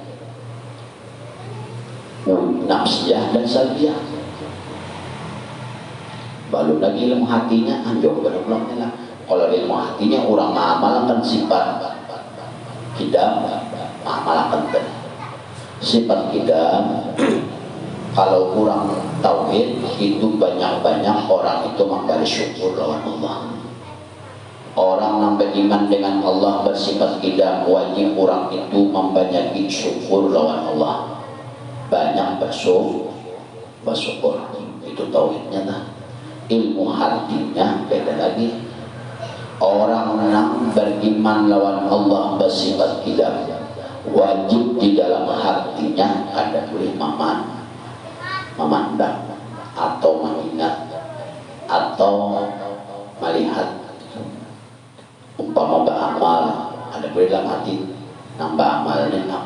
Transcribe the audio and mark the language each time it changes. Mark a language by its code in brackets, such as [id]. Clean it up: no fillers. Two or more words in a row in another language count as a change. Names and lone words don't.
[id] nafsiyah dan salbiyah baru lagi ilmu hatinya anjok benar-benar lah kalau ilmu hatinya orang mengamalkan sifat kidam mengamalkan sifat kidam kalau kurang tauhid itu banyak-banyak orang itu memberi syukur lawan Allah. Orang nampak iman dengan Allah bersifat kidam wajib orang itu membanyaki syukur lawan Allah. Banyak bersyukur itu tauhidnya lah. Ilmu hatinya beda lagi. Orang yang beriman lawan Allah bersifat kidam wajib di dalam hatinya ada boleh memandang atau mengingat atau melihat umpama beramal ada dalam hati nambah amalnya